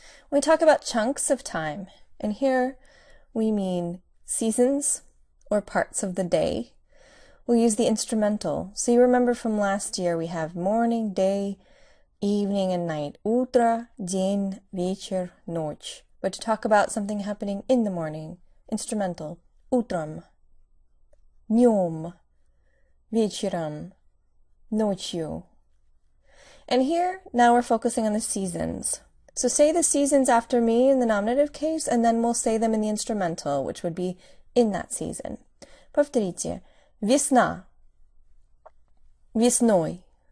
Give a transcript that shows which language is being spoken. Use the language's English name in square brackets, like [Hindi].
[English] When we talk about chunks of time, and here we mean seasons or parts of the day, we'll use the instrumental. So you remember from last year we have morning, day, evening and night. [Russian] Утро, день, вечер, ночь. [English] But to talk about something happening in the morning, instrumental. [Russian] Утром, днем, вечером, ночью. [English] And here, now we're focusing on the seasons. So say the seasons after me in the nominative case, and then we'll say them in the instrumental, which would be in that season. [Russian] Повторите. Весна, весной.